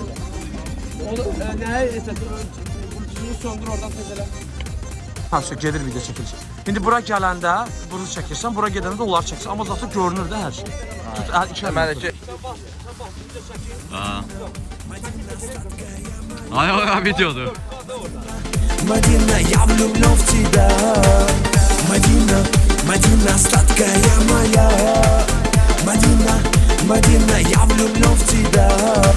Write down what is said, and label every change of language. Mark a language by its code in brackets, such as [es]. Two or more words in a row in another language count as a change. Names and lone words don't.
[az] Nəyə bunu söndür oradan təzələ. Hansı gedir video çəkilişi. İndi bura gələndə bunu çəkirsən, bura gedəndə də onları çəkirsən. Amma zaten görünür də hər şey. Tut, iki Mən ki. Ay videodur. [ru] Madina, я влюблен в тебя. Madina, Madina, сладкая моя. Madina, Madina, я влюблен в тебя.